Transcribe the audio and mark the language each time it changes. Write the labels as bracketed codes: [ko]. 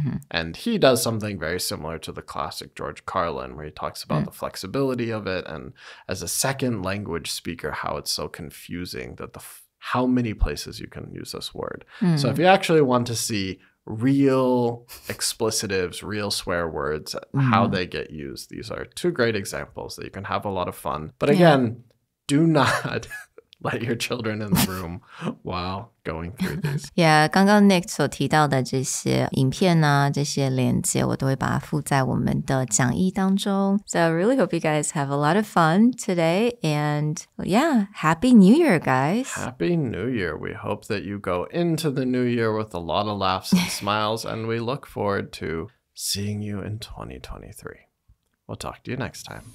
[en] And he does something very similar to the classic George Carlin, where he talks about the flexibility of it, and as a second language speaker, how it's so confusing that how many places you can use this word. So if you actually want to see real explicitives, real swear words, how they get used, these are two great examples that you can have a lot of fun. But again, do not let your children in the room while going through these. [zh] Yeah, 刚刚 Nick 所提到的这些影片啊，这些连接，我都会把它附在我们的讲义当中。 [en] So I really hope you guys have a lot of fun today. And yeah, Happy New Year, guys. Happy New Year. We hope that you go into the new year with a lot of laughs and smiles. And we look forward to seeing you in 2023. We'll talk to you next time.